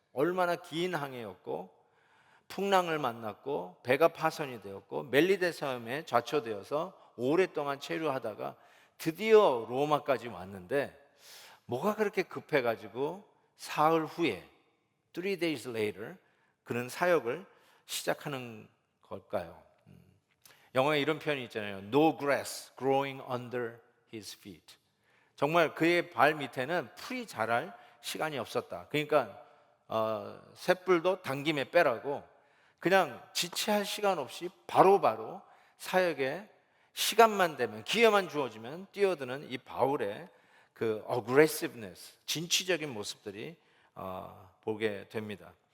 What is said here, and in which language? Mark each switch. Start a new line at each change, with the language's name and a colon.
Korean: 얼마나 긴 항해였고, 풍랑을 만났고, 배가 파손이 되었고, 멜리데 섬에 좌초되어서 오랫동안 체류하다가 드디어 로마까지 왔는데, 뭐가 그렇게 급해가지고 사흘 후에
English: 3 days later
Korean: 그는 사역을 시작하는 걸까요? 영어에 이런 표현이 있잖아요.
English: No grass growing under his feet.
Korean: 정말 그의 발 밑에는 풀이 자랄 시간이 없었다. 그러니까 쇳불도 당김에 빼라고, 그냥 지체할 시간 없이 바로바로 사역에 시간만 되면, 기회만 주어지면 뛰어드는 이 바울의 그 aggressiveness, 진취적인 모습들이 보게 됩니다.